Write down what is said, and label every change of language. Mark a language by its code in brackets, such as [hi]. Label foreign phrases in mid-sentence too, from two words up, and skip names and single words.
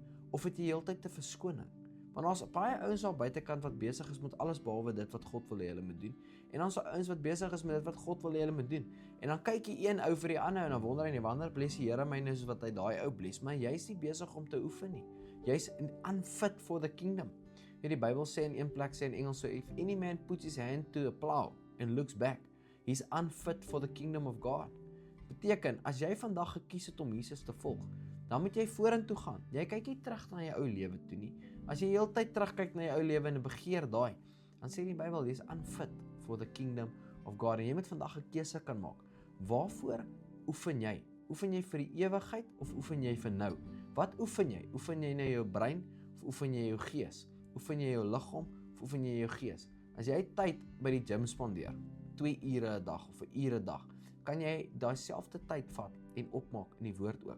[af] Of het jy heeltyd te verskoning? Want daar's baie ouens al buitekant wat besig is met alles behalwe dit wat God wil hê hulle moet doen. En dan is daar ouens wat besig is met dit wat God wil hê hulle moet doen. En dan kyk jy een ou vir die ander en dan wonder hy wanneer bless die Here my nou soos wat hy daai ou bless, maar jy's nie besig om te oefen nie. Jy's [en] unfit for the kingdom. [af] Die Bybel sê in een plek, sê in Engels, [en] so if any man puts his hand to a plow and looks back, he's unfit for the kingdom of God. [af] Beteken, as jy vandag gekies het om Jesus te volg, dan moet jy vorentoe gaan. Jy kyk nie terug na jou ou lewe toe nie. As jy heeltyd terugkyk na jou ou lewe en begeer daai, dan sê die Bybel, jy's [en] unfit for the kingdom of God. [af] En jy moet vandag 'n keuse kan maak. Waarvoor oefen jy? Oefen jy vir die ewigheid of oefen jy vir nou? Wat oefen jy? Oefen jy nou jou brein of oefen jy jou gees? Oefen jy jou liggaam of oefen jy jou gees? As jy tyd by die gym spandeer, 2 ure 'n dag of 'n uur 'n dag, kan jy daai selfde tyd vat en opmaak in die woord ook.